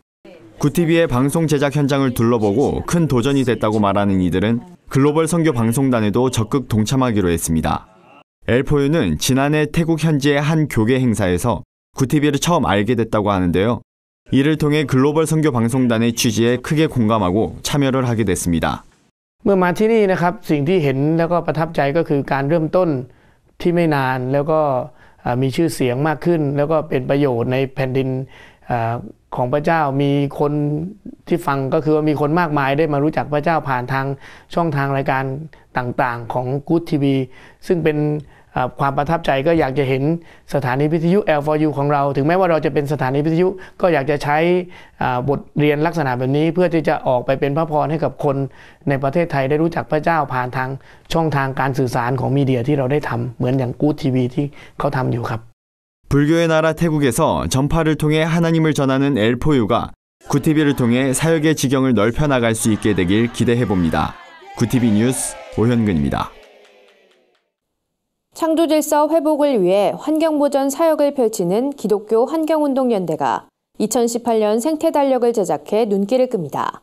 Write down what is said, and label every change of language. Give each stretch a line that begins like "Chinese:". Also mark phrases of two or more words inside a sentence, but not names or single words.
Korean: 구TV의 방송 제작 현장을 둘러보고 큰 도전이 됐다고 말하는 이들은 글로벌 선교 방송단에도 적극 동참하기로 했습니다. 엘포유는 지난해 태국 현지의 한 교계 행사에서 구TV를 처음 알게 됐다고 하는데요. 이를 통해 글로벌 선교 방송단의 취지에 크게 공감하고 참여를 하게 됐습니다.
Thai: เมื่อมาที่นี่นะครับสิ่งที่เห็นแล้วก็ประทับใจก็คือการเริ่มต้นที่ไม่นานแล้วก็มีชื่อเสียงมากขึ้นแล้วก็เป็นประโยชน์ในแผ่นดิ นของพระเจ้ามีคนที่ฟังก็คือว่ามีคนมากมายได้มารู้จักพระเจ้าผ่านทางช่องทางรายการต่างๆของ Good TV ซึ่งเป็นความประทับใจก็อยากจะเห็นสถานีวิทยุ L4U ของเราถึงแม้ว่าเราจะเป็นสถานีวิทยุก็อยากจะใช้บทเรียนลักษณะแบบนี้เพื่อที่จะออกไปเป็นพระพรให้กับคนในประเทศไทยได้รู้จักพระเจ้าผ่านทางช่องทางการสื่อสารของมีเดียที่เราได้ทำเหมือนอย่าง Good TV ที่เขาทำอยู่ครับ
Korean: 불교의 나라 태국에서 전파를 통해 하나님을 전하는 엘포유가 구TV를 통해 사역의 지경을 넓혀 나갈 수 있게 되길 기대해봅니다. 구TV 뉴스 오현근입니다. 창조질서 회복을 위해 환경보전 사역을 펼치는 기독교 환경운동연대가 2018년 생태달력을 제작해 눈길을 끕니다.